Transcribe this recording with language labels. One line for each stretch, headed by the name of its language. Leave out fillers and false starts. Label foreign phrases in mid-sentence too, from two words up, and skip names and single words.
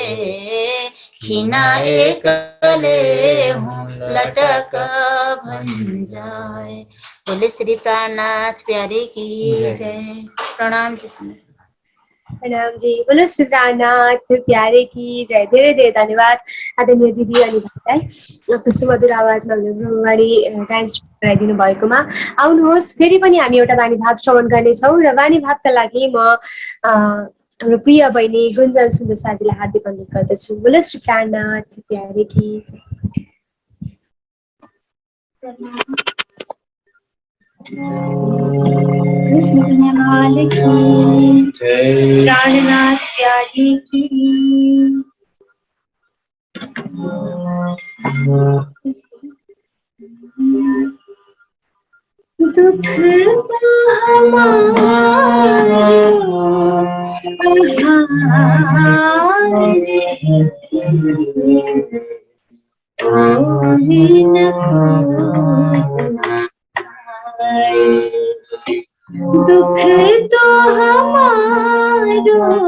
Hindi: खिनाए कले हूँ लटक बन जाए। बोले श्री प्राणनाथ प्यारे की जय। प्रणाम जी। प्रणाम जी। बोलो श्री प्राणनाथ प्यारे की जय।
Nepali: धेरै धेरै धन्यवाद आदरणीय दिदी अनि भाइलाई आफ्नो सुमधुर आवाजमा ब्रह्मवाणी गायन गराइदिनु भएकोमा। आउनुहोस् फेरि पनि हामी एउटा वाणी भाव श्रवण गर्नेछौँ र वाणी भावका लागि म हाम्रो प्रिय बहिनी गुन्जन सुन्दर साजीलाई हार्दिक अनुरोध गर्दछु।
Hindi: बोलो श्री प्राणनाथ प्यारे की जय। कृष्ण कन्हैयालाल की प्राणनाथ प्यारे की। दुख तो हमारे दुख तो हमारो